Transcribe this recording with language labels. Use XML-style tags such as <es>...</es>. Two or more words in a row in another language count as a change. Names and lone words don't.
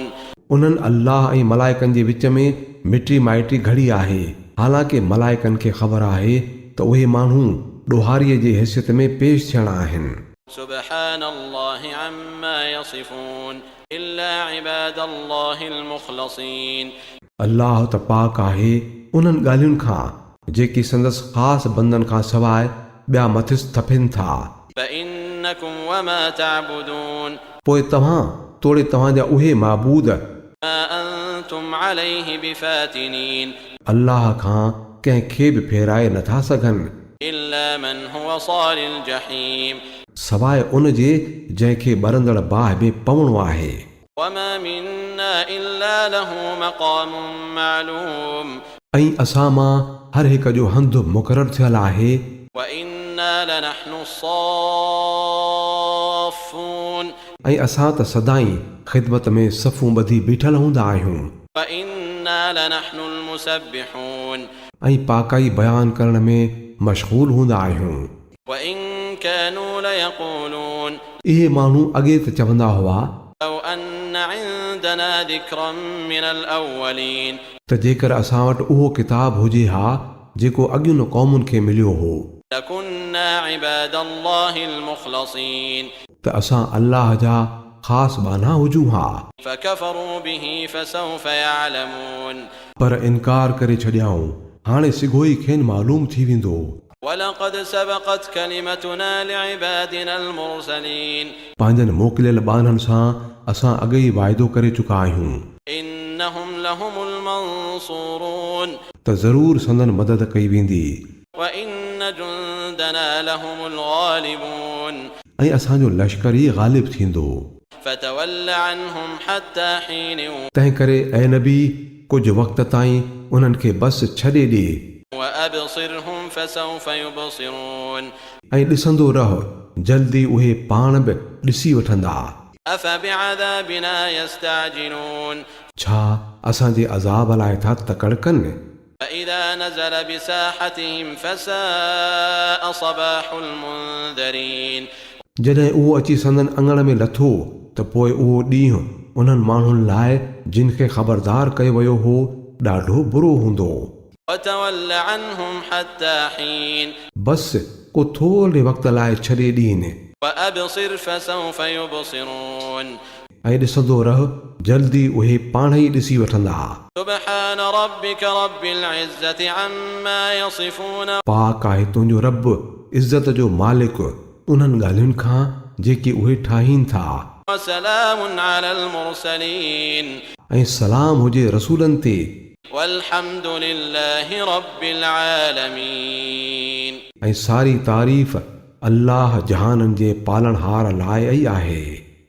<sd>उन्हनि अल्लाह ऐं मलाइकनि जे विच में मिटी माइटी घड़ी आहे, हालांकि मलाइकनि खे ख़बर आहे त उहे माण्हू ॾोहारीअ जे हैसियत में पेश थियणा आहिनि।</sd> <ar>سبحان الله عما يصفون إلا عباد الله المخلصين</ar> <sd>अल्लाह त पाक आहे उन्हनि ॻाल्हियुनि खां जेकी संदसि ख़ासि बंदनि खां सवाइ ॿिया मथिस थफिन था।</sd> <ar>فإنكم وما تعبدون</ar> <sd>पोइ तव्हां तोड़े तव्हांजा उहे माबूद</sd> <ar>ما أنتم عليه بفاتنين</ar> <sd>अल्लाह खां कंहिंखे बि फेराए नथा सघनि</sd> <ar>إلا من هو صال الجحيم</ar> <sd>सवाइ उन जे जंहिंखे ॿरंदड़ बाहि में पवणो आहे</sd> <ar>وما منا إلا له مقام معلوم</ar> <sd>ऐं असां मां हर हिक जो हंधु मुक़ररु थियल आहे</sd> <ar>وإنا لنحن الصافون</ar> <sd>ऐं असां त सदाईं ख़िदमत में सफ़ूं ॿधी बीठल हूंदा आहियूं</sd> <ar>وإنا لنحن المسبحون</ar> <sd>ऐं पाकाई बयानु करण में मशगूल हूंदा आहियूं</sd> <ar>وإن كانوا ليقولون</ar> <sd>इहे माण्हू अॻे त चवंदा हुआ</sd> <ar>لو أن عندنا ذكرا من الأولين</ar> <sd>त जेकर असां वटि उहो किताबु हुजे हा जेको अॻियुनि क़ौमुनि खे मिलियो हो</sd> <ar>لكنا عباد الله المخلصين</ar> <sd>त असां अल्लाह जा ख़ासि बाना हुजूं हा</sd> <ar>فكفروا به فسوف يعلمون</ar> <sd>पर इनकार करे छॾियाऊं हाणे सिघो ई खेनि मालूम थी वेंदो</sd> <ar>ولقد سبقت كلمتنا لعبادنا المرسلين</ar> <sd>पंहिंजनि मोकिलियल ॿारनि सां असां अॻे ई वाइदो करे चुका आहियूं</sd> <ar>إنهم لهم المنصورون</ar> <sd>त ज़रूरु संदन मदद कई वेंदी</sd> <ar>وإن جندنا لهم الغالبون</ar> <sd>ऐं असांजो लश्कर ई ग़ालिब थींदो</sd> <ar>فتول عنهم حتى حين</ar> <sd>तंहिं करे ऐं नबी कुझु वक़्त ताईं उन्हनि खे बसि छॾे ॾे</sd> <ar>وأبصرهم فسوف يبصرون</ar> <sd>ऐं ॾिसंदो रह जल्दी उहे पाण बि ॾिसी वठंदा</sd> <ar>أفبعذابنا يستعجلون</ar> <sd>छा असांजे अज़ाब लाइ था तकड़ कनि</sd> <ar>فإذا نزل بساحتهم فساء صباح المنذرين</ar> <sd>जॾहिं उहो अची संदन अङण में लथो त पोइ उहो ॾींहुं उन्हनि माण्हुनि लाइ जिन खे ख़बरदार कयो वियो हो ॾाढो बुरो हूंदो</sd> <ar>وتول عنهم حتى حين</ar> <sd>बसि को थोरे वक़्त लाइ छॾे ॾींहुं</sd> <ar>وأبصر فسوف يبصرون</ar> <sd>ऐं ॾिसंदो रह जल्दी उहे पाण ई ॾिसी वठंदा</sd> <ar>سبحان ربك رب العزة عما يصفون</ar> <sd>पाक आहे तुंहिंजो रब इज़त जो मालिक उन्हनि ॻाल्हियुनि खां जेके उहे ठाहीनि था</sd> <ar>وسلام على المرسلين</ar> <sd>ऐं सलाम हुजे रसूलनि ते</sd> <ar>والحمد لله رب العالمين</ar> <sd>ऐं सारी तारीफ़ अल्लाह जहाननि जे पालणहार लाइ ई आहे</sd>